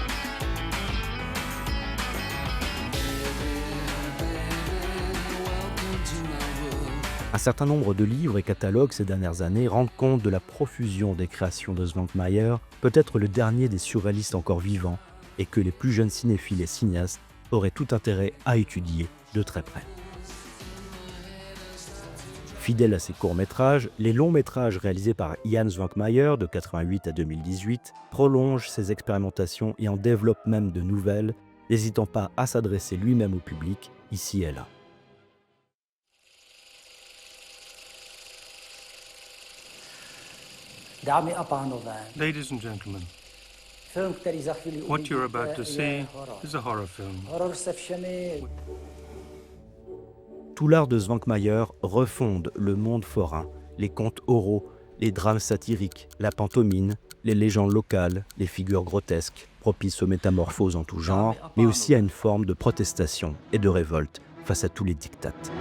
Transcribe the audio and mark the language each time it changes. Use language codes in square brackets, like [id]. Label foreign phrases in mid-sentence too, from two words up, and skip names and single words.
[fr] Un certain nombre de livres et catalogues ces dernières années rendent compte de la profusion des créations de Svankmajer, peut-être le dernier des surréalistes encore vivants, et que les plus jeunes cinéphiles et cinéastes auraient tout intérêt à étudier de très près. Fidèle à ses courts-métrages, les longs-métrages réalisés par Jan Svankmajer de 88 à 2018 prolongent ses expérimentations et en développent même de nouvelles, n'hésitant pas à s'adresser lui-même au public, ici et là. [cs] Dámy a pánové, [en] Ladies and gentlemen, [cs] film, který za chvíli [en] what you're [cs] uvidíte, [en] about to [cs] je [en] see [cs] horor. [en] is a horror film. [cs] Horor se všemi [fr] Tout l'art de Svankmajer refonde le monde forain, les contes oraux, les drames satiriques, la pantomime, les légendes locales, les figures grotesques, propices aux métamorphoses en tout genre, mais aussi à une forme de protestation et de révolte face à tous les diktats.